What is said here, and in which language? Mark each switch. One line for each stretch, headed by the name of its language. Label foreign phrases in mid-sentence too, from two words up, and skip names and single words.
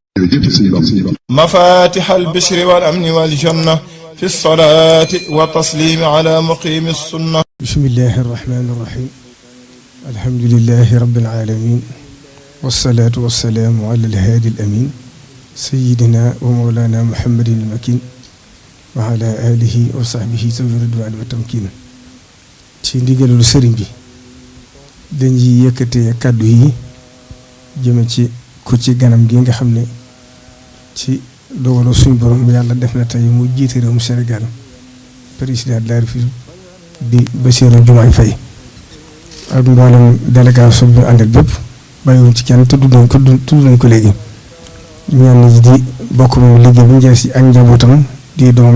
Arabic: مفاتيح البشر والأمن والجنة في الصلاة والتسليم على مقيم السنة. بسم الله الرحمن الرحيم. الحمد لله رب العالمين والصلاة والسلام على الهادي الأمين سيدنا ومولانا محمد المكين وعلى آله وصحبه ذوي الرضوان والتمكين.
Wolof: ci ndigalul sëriñ bi dañuy yëkkatee kàddu yi jëme ci ku ci ganam gi nga xam ne ci dogalu suñu borom yàlla def na tey mu jiite réewum Sénégal
French: président de la République
Wolof: di Bassirou Diomaye Faye ak mboolem délégation bi àndal bépp bàyyiwuñ ci kenn tudd nañ ko léegi ñenn ñi di bokk moom liggéey bu njëriñ si ak njabootam di doomam